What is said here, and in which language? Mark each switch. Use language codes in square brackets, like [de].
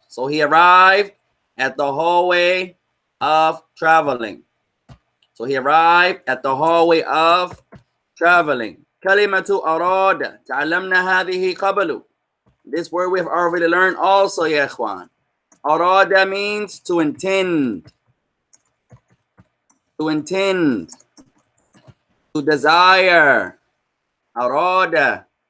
[en] So he arrived at the hallway of traveling. So he arrived at the hallway of traveling. [ar] كلمة أراد تعلمنا هذه قبل. [en] This word we've already learned also يا إخوان. أراد means to intend. To intend. To desire. أراد.